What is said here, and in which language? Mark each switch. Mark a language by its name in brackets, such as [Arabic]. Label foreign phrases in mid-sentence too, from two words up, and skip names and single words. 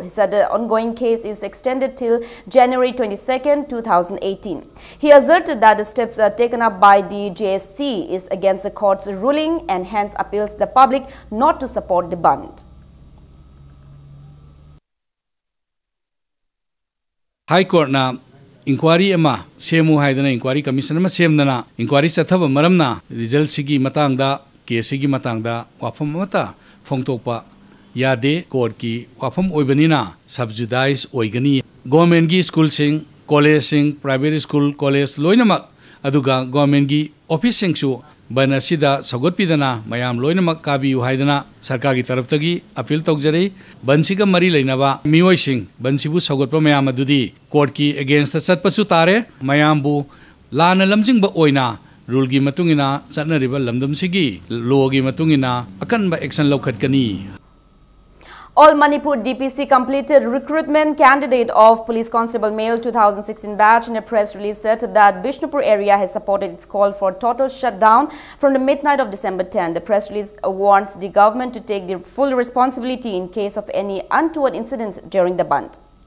[English] He said the ongoing case is extended till January 22nd, 2018. He asserted that the steps taken up by the JSC is against the court's ruling and hence appeals the public not to support the band. [Manipuri] High Court now inquiry ama semu haidana [English] inquiry commission [Manipuri] ama semdana inquiry sathaba maramna result sigi matangda case sigi matangda wafam mata phongtokpa yade court ki wafam oibanina subsidize oigani government gi school sing college sing [English] private school college [Manipuri] loinamak aduga government gi office sing su banasida sagotpidana mayam loinamak kabi haidana sarkar gi taraftagi appeal tawjare bansiga mari leinaba mioi sing bansibu sagotpa mayam adudi court ki [English] against the [Manipuri] chatpasu tare mayambu lana lamjing ba oina rule gi matungina chatnariba lamdam sigi law gi matungina akan ba action lokhatkani. [English] All Manipur DPC completed recruitment candidate of Police Constable Male 2016 batch in a press release said that Bishnupur area has supported its call for total shutdown from the midnight of December 10. The press release warns the government to take the full responsibility in case of any untoward incidents during the band.